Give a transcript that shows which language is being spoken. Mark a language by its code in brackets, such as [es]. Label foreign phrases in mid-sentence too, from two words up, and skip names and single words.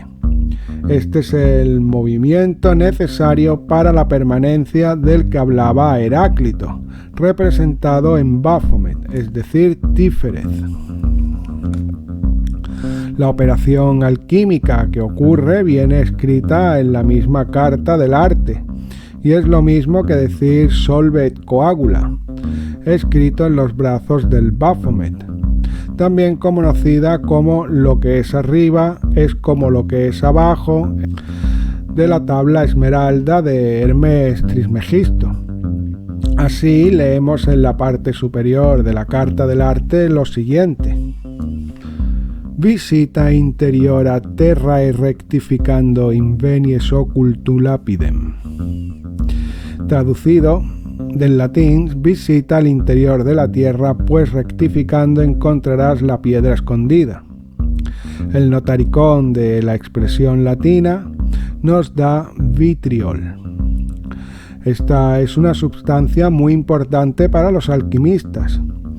[es] Este es el movimiento necesario para la permanencia del que hablaba Heráclito, representado en Baphomet, es decir, Tífereth. La operación alquímica que ocurre viene escrita en la misma carta del arte, y es lo mismo que decir [la] solve et coagula, [es] escrito en los brazos del Baphomet, también conocida como lo que es arriba es como lo que es abajo, de la tabla esmeralda de Hermes Trismegisto. Así leemos en la parte superior de la carta del arte lo siguiente: [la] visita interiora terrae rectificando invenies occultu lapidem. [es] Traducido del latín, visita al interior de la tierra, pues rectificando encontrarás la piedra escondida. El notaricón de la expresión latina nos da vitriol. Esta es una sustancia muy importante para los alquimistas.